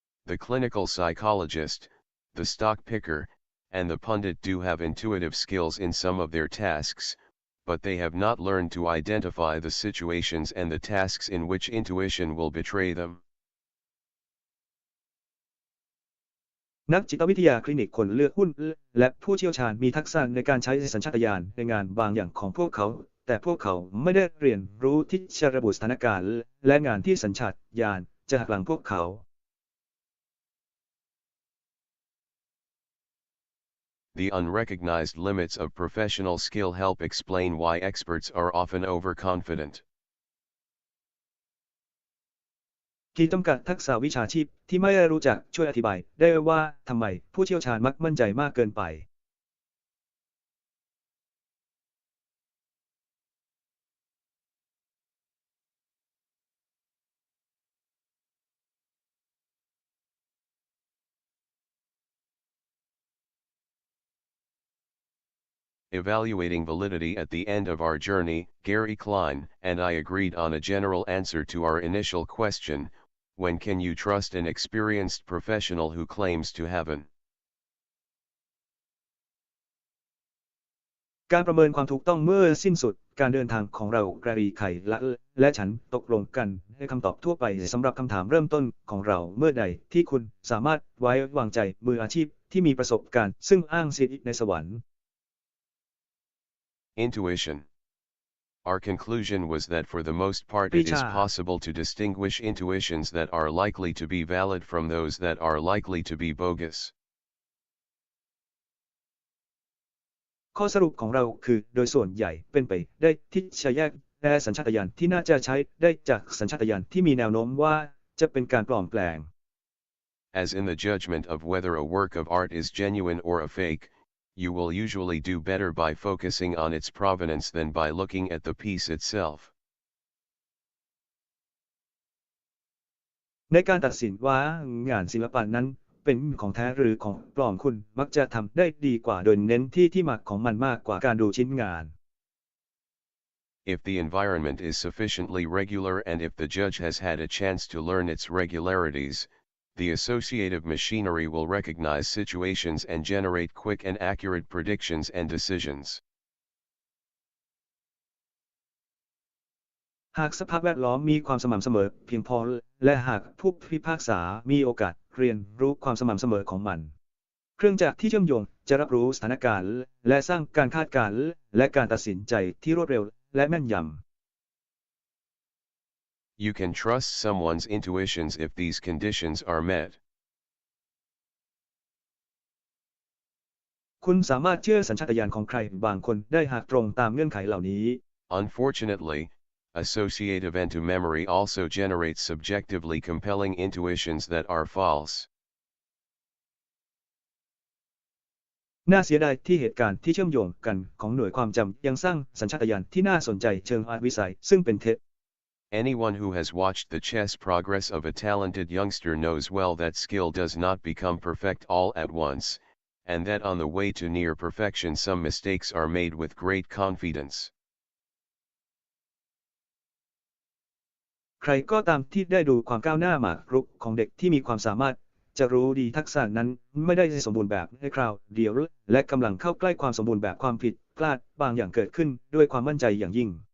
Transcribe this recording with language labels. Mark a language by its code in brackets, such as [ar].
[en] The clinical psychologist, the stock picker, and the pundit do have intuitive skills in some of their tasks, but they have not learned to identify the situations and the tasks in which intuition will betray them. [th] นักจิตวิทยาคลินิกคนเลือกหุ้นและผู้เชี่ยวชาญมีทักษะในการใช้สัญชาตญาณในงานบางอย่างของพวกเขาแต่พวกเขาไม่ได้เรียนรู้ที่จะระบุสถานการณ์และงานที่สัญชาตญาณจะหักหลังพวกเขา [en] The unrecognized limits of professional skill help explain why experts are often overconfident. [th] ขีดจำกัดทักษะวิชาชีพที่ไม่ได้รู้จักช่วยอธิบายได้ว่าทำไมผู้เชี่ยวชาญมักมั่นใจมากเกินไป [en] Evaluating validity at the end of our journey, Gary Klein and I agreed on a general answer to our initial question, when can you trust an experienced professional who claims to heaven? [th] การประเมินความถูกต้องเมื่อสิ้นสุดการเดินทางของเราแกรีไข่และฉันตกลงกันให้คำตอบทั่วไปสำหรับคำถามเริ่มต้นของเราเมื่อใดที่คุณสามารถไว้วางใจมืออาชีพที่มีประสบการณ์ซึ่งอ้างสิทธิในสวรรค์ [en] Intuition. Our conclusion was that for the most part it is possible to distinguish intuitions that are likely to be valid from those that are likely to be bogus. [th] ข้อสรุปของเราคือโดยส่วนใหญ่เป็นไปได้ที่จะแยกแยะสัญชาตญาณที่น่าจะใช้ได้จากสัญชาตญาณที่มีแนวโน้มว่าจะเป็นการปลอมแปลง [en] As in the judgment of whether a work of art is genuine or a fake, you will usually do better by focusing on its provenance than by looking at the piece itself. [th] ในการตัดสินว่างานศิลปะนั้นเป็นของแท้หรือของปลอมคุณมักจะทำได้ดีกว่าโดยเน้นที่มาของมันมากกว่าการดูชิ้นงาน [en] If the environment is sufficiently regular and if the judge has had a chance to learn its regularities, the associative machinery will recognize situations and generate quick and accurate predictions and decisions. [th] หากสภาพแวดล้อมมีความสม่ำเสมอเพียงพอและหากผู้พิพากษามีโอกาสเรียนรู้ความสม่ำเสมอของมันเครื่องจักรที่เชื่อมโยงจะรับรู้สถานการณ์และสร้างการคาดการณ์และการตัดสินใจที่รวดเร็วและแม่นยำ [en] You can trust someone's intuitions if these conditions are met. [th] คุณสามารถเชื่อสัญชาตญาณของใครบางคนได้หากตรงตามเงื่อนไขเหล่านี้ [en] Unfortunately, associative memory also generates subjectively compelling intuitions that are false. [th] น่าเสียดายที่เหตุการณ์ที่เชื่อมโยงกันของหน่วยความจำยังสร้างสัญชาตญาณที่น่าสนใจเชิงวิสัยซึ่งเป็นเท็จ [en] Anyone who has watched the chess progress of a talented youngster knows well that skill does not become perfect all at once, and that on the way to near perfection some mistakes are made with great confidence. [th] ใครก็ตามที่ได้ดูความก้าวหน้าหมากรุกของเด็กที่มีความสามารถจะรู้ดีทักษะนั้นไม่ได้สมบูรณ์แบบในคราวเดียวและกำลังเข้าใกล้ความสมบูรณ์แบบความผิดพลาดบางอย่างเกิดขึ้นด้วยความมั่นใจอย่างยิ่ง